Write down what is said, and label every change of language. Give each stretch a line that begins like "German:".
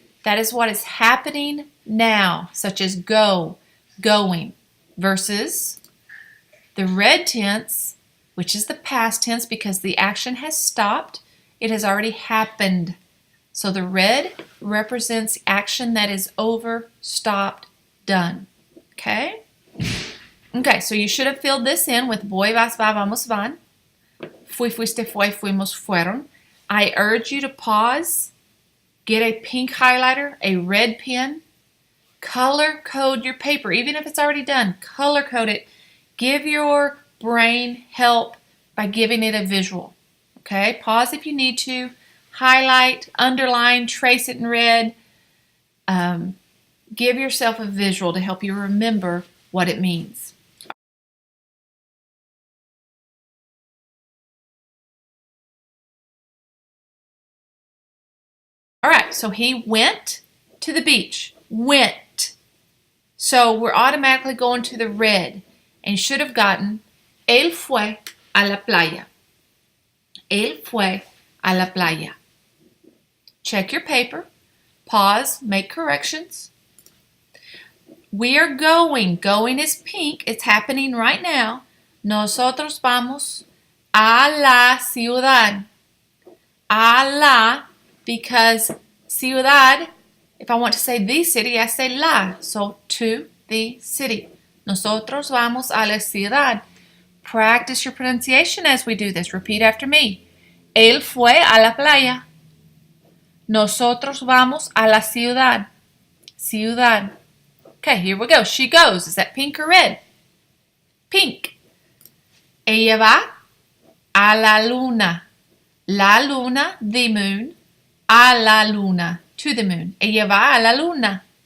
English: That is what is happening now, such as go, going, versus the red tense, which is the past tense because the action has stopped. It has already happened. So the red represents action that is over, stopped, done. Okay? Okay, so you should have filled this in with voy, vas, va, vamos, van.
Spanish: Fui, fuiste, fue, fuimos, fueron.
English: I urge you to pause, get a pink highlighter, a red pen, color code your paper, even if it's already done. Color code it. Give your brain help by giving it a visual. Okay? Pause if you need to. Highlight, underline, trace it in red. Give yourself a visual to help you remember what it means. All right, so he went to the beach. Went. So we're automatically going to the red and should have gotten
Spanish: él fue a la playa. Él fue a la playa.
English: Check your paper. Pause. Make corrections. We are going. Going is pink. It's happening right now.
Spanish: Nosotros vamos a la ciudad.
English: A la, because ciudad, if I want to say the city, I say la. So to the city.
Spanish: Nosotros vamos a la ciudad.
English: Practice your pronunciation as we do this. Repeat after me.
Spanish: Él fue a la playa. Nosotros vamos a la ciudad.
English: Ciudad. Okay, here we go. She goes. Is that pink or red? Pink.
Spanish: Ella va a la luna.
English: La luna, the moon. A la luna, to the moon.
Spanish: Ella va a la luna.